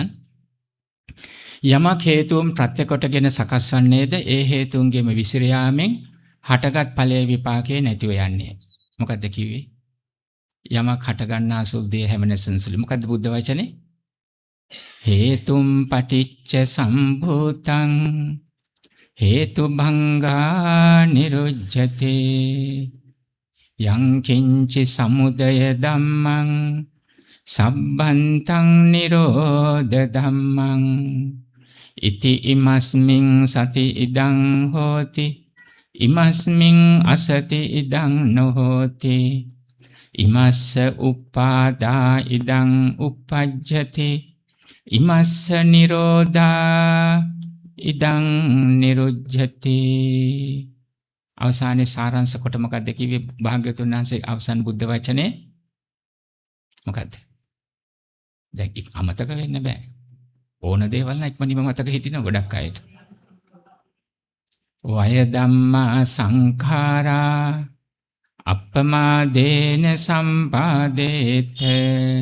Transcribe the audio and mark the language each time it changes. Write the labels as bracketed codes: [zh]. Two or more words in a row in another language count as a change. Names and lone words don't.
[si] යමක් හේතුන් ප්‍රත්‍ය කොටගෙන සකස් වන්නේද ඒ හේතුන්ගේම විසිර යාමෙන් හටගත් ඵලයේ විපාකේ නැතිව යන්නේ. මොකද්ද කිව්වේ? යමක් හට ගන්නා සුළු දේ හැමනසන සුළු. මොකද්ද බුද්ධ වචනේ? [pi] හේතුම් පටිච්ච සම්භූතං හේතු භංගා නිරුජ්ජති. යං කිංචි සමුදය ධම්මං සබ්බන්තං නිරෝධ ධම්මං ඉති ඉමස්මින් සති ඉදං හෝති ඉමස්මින් අසති ඉදං නොහෝති ඉමස්ස උප්පාදා ඉදං uppajjati ඉමස්ස නිරෝධා ඉදං නිරුජ්ජති. [si] අවසානයේ සාරාංශ කොට මොකක්ද කිව්වේ භාග්‍යවතුන් වහන්සේ අවසන් බුද්ධ වචනේ? මොකද්ද? දැන් අමතක වෙන්න බෑ. ඕන දේවල් නම් ඉක්මනින්ම මතක හිටින ගොඩක් අයට. [pi] වය ධම්මා සංඛාරා අප්පමාදේන සම්පාදේත.